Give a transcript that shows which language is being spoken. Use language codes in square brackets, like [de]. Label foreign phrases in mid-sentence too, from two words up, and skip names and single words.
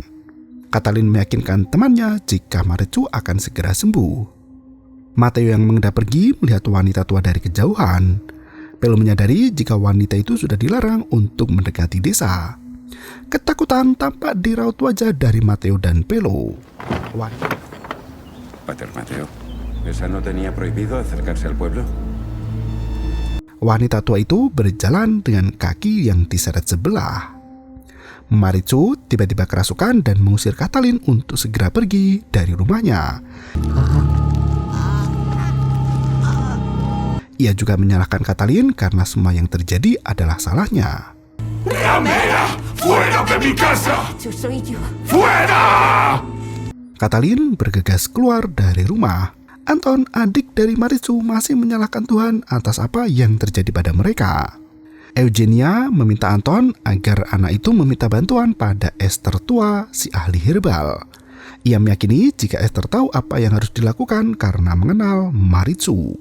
[id] Katalin meyakinkan temannya jika Maritzu akan segera sembuh. Matteo yang mengendap pergi melihat wanita tua dari kejauhan. Pelo menyadari jika wanita itu sudah dilarang untuk mendekati desa. Ketakutan tampak di raut wajah dari Matteo dan Pelo. [es] Pater Matteo, ¿esa no tenía prohibido acercarse al pueblo? [id] Wanita tua itu berjalan dengan kaki yang diseret sebelah. Maritzu tiba-tiba kerasukan dan mengusir Katalin untuk segera pergi dari rumahnya. Ia juga menyalahkan Katalin karena semua yang terjadi adalah salahnya. [es] ¡Ramera! ¡Fuera de mi casa! Soy yo. ¡Fuera! [id] Katalin bergegas keluar dari rumah. Anton, adik dari Maritzu, masih menyalahkan Tuhan atas apa yang terjadi pada mereka. Eugenia meminta Anton agar anak itu meminta bantuan pada Esther tua, si ahli herbal. Ia meyakini jika Esther tahu apa yang harus dilakukan karena mengenal Maritzu.